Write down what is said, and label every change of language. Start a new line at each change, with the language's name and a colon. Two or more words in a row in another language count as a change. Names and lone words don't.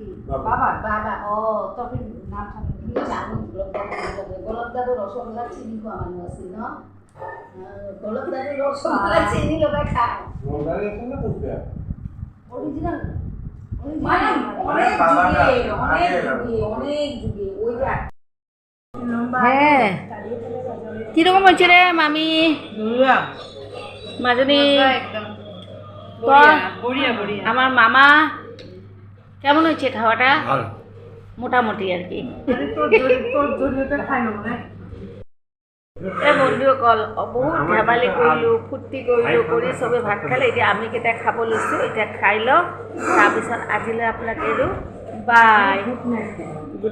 Bangla: বাবা বাবা ও তখন নাম কি জানো, গোলাপ দাদু রসগোল্লা চিনি খোয়া মানুষ আছে না, গোলাপ দাদু রসগোল্লা চিনি লোকে খায় অরিজিনাল, মানে অনেক যুগে ওই যে হ্যাঁ কিরকম হচ্ছে রে মামি মাজনী? আমার মামা কেমন হচ্ছে খাওয়াটা? মোটামুটি আর কি।
Assamese: বন্ধুসকল বহুত ধেমালি কৰিলোঁ, ফূৰ্তি কৰিলোঁ, কৰি চবে ভাত খালে। এতিয়া আমি কেইটা খাব লৈছোঁ, এতিয়া খাই লওঁ, তাৰপিছত আজিলৈ আপোনাক এৰো বাই।